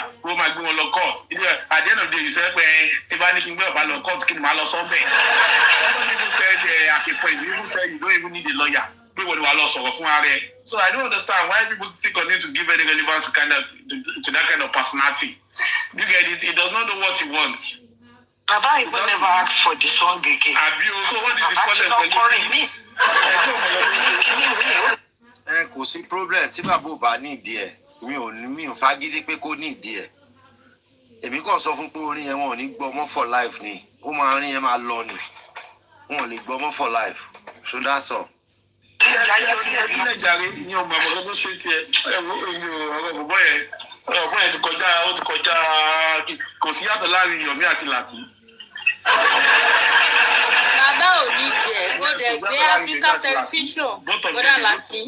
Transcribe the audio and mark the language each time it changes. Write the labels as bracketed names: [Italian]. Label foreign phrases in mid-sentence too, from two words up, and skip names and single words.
[English] Who might go on law court? At the end of the day, you said, law court, some people said, people said you don't even need a lawyer. So I don't understand why people still continue to give any relevance to that kind of personality. You get it? He does not know what he wants. Baba even never asked for the song again. So what is the problem for you? [Yoruba] Kò sí problem tí bàbá ò bá ní ìdí ẹ̀. Mi ò fagídí pé kó ní ìdí ẹ̀. Èmi kàn sọ fún pé orin yẹn wọn ò ní gbọ́ mọ́ [English] for life [Yoruba] ni. Ó máa orin yẹn máa lọ ni. Wọn ò lè gbọ́ mọ́ [English] for life. So that's all. [Yoruba] Ní ọmọ ọmọ tó ṣe tiẹ̀ ọ̀rọ̀ bọ̀bọ̀ yẹn ti kọjá kò sí yàtọ̀ láàrin Yomi àti Lati. Bàbá ò ní jẹ́ ó dẹ̀ gbé Africa television bọ́dà Lati.